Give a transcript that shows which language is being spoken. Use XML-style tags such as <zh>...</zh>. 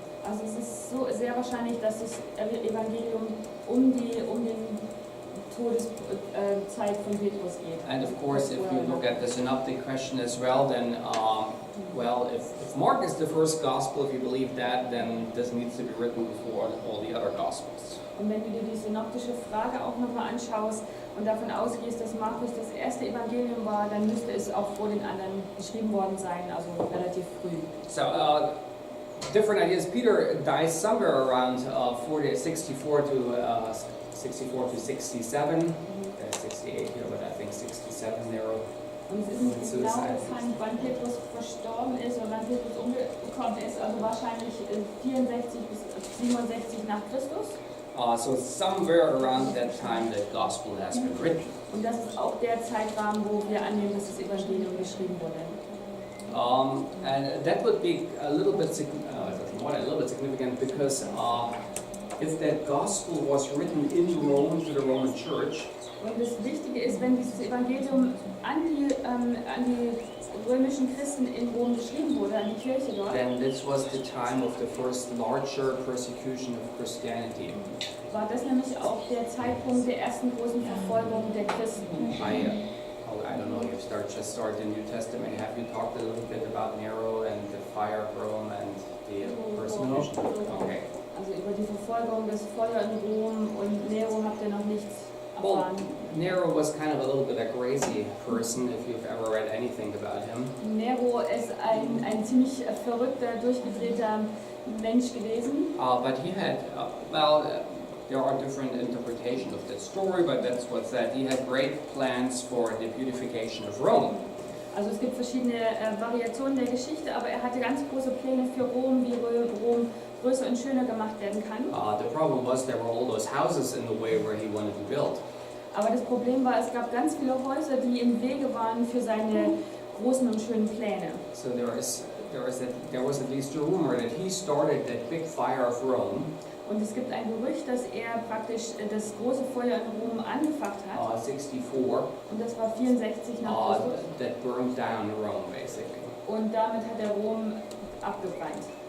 <de>Also es ist so sehr wahrscheinlich, dass das Evangelium um den Todeszeit von Petrus geht.</de> <en>And of course, if you look at the synoptic question as well, then if Mark is the first gospel, if you believe that, then this needs to be written before all the other gospels.</en> <de>Und wenn du dir die synoptische Frage auch nochmal anschaust und davon ausgehst, dass Markus das erste Evangelium war, dann müsste es auch vor den anderen geschrieben worden sein, also relativ früh.</de> <en>So, different ideas. Peter dies somewhere around 64 to 67. 68 here, but I think 67 Nero.</en> <de>Und es ist nicht genau bekannt, wann Petrus verstorben ist oder wann Petrus umgekommen ist, also wahrscheinlich 64 bis 67 nach Christus.</de> <en>So somewhere around that time the gospel has been written.</en> <de>Und das ist auch der Zeitrahmen, wo wir annehmen, dass das Evangelium geschrieben wurde.</de> <en>And that would be a little bit significant because if that gospel was written in Rome to the Roman Church,</en> <de>und das Wichtige ist, wenn dieses Evangelium an die römischen Christen in Rom geschrieben wurde, an die Kirche dort,</de> <en>then this was the time of the first larger persecution of Christianity.</en> <de>War das nämlich auch der Zeitpunkt der ersten großen Verfolgung der Christen.</de> <en>I don't know, you start the New Testament. Have you talked a little bit about Nero and the fire of Rome and the persecution? Okay.</en> <de>Also über die Verfolgung, das Feuer in Rom und Nero habt ihr noch nichts erfahren.</de> <en>Well, Nero was kind of a little bit a crazy person, if you've ever read anything about him.</en> <de>Nero ist ein ziemlich verrückter, durchgedrehter Mensch gewesen.</de> <en>But he had, there are different interpretations of that story, but that's what's that. He had great plans for the beautification of Rome.</en> <de>Also es gibt verschiedene Variationen der Geschichte, aber er hatte ganz große Pläne für Rom, wie Rom größer und schöner gemacht werden kann.</de> <en>The problem was there were all those houses in the way where he wanted to build.</en> <de>Aber das Problem war, es gab ganz viele Häuser, die im Wege waren für seine großen und schönen Pläne.</de> <en>So there was at least a rumor that he started that big fire of Rome.</en> <de>Und es gibt ein Gerücht, dass er praktisch das große Feuer in Rom angefacht hat.</de> <en>64.</en> <de>Und das war 64 nach Christus.</de> <en>That burned down Rome, basically.</en> <de>Und damit hat er Rom abgebrannt.</de>